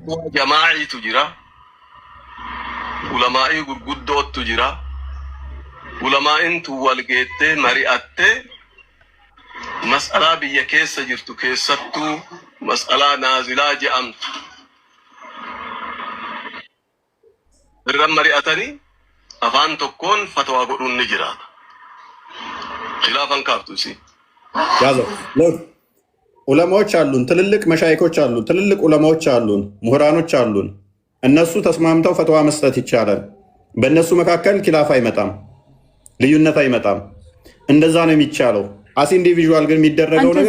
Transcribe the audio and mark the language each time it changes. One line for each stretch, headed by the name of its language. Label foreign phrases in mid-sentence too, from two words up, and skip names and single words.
Oromo: jamaa'atu jira ulamaa'i gurguddootu jira ulamaa'in walgahee mari'atee mas'alaa biyya keessa jirtu keessattu mas'alaa naazilaa jaamu'u irran mari'atanii afaan tokkoon fatwaa godhuun ni jiraata. Khilaafan kaaftu isi.
Amharic: ያዘው ዑለማዎች አሉን፣ ትልልቅ መሻይኮች አሉን፣ ትልልቅ ዑለማዎች አሉን፣ ምሁራኖች አሉን። እነሱ ተስማምተው ፈትዋ መስጠት ይቻላል። በእነሱ መካከል ኪላፍ አይመጣም፣ ልዩነት አይመጣም። እንደዛ ነው የሚቻለው።
English: as individual
Amharic: ግን የሚደረገው ነገር